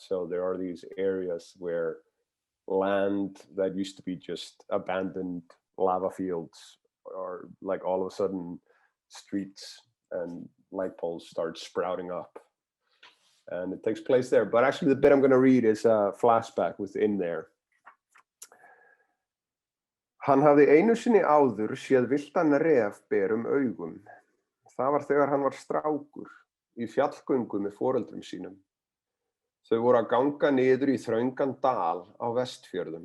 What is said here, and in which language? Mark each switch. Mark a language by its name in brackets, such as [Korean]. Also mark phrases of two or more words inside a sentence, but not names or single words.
[English] So there are these areas where land that used to be just abandoned lava fields are like all of a sudden streets and light poles start sprouting up. And it takes place there. But actually the bit I'm going to read is a flashback within there. [Icelandic] Hann hafði einu sinni áður séð villtan ref berum augum. Það var þegar hann var strákur í fjallgöngu með foreldrum sínum. Þau voru að ganga niður í þröngan dal á Vestfjörðum.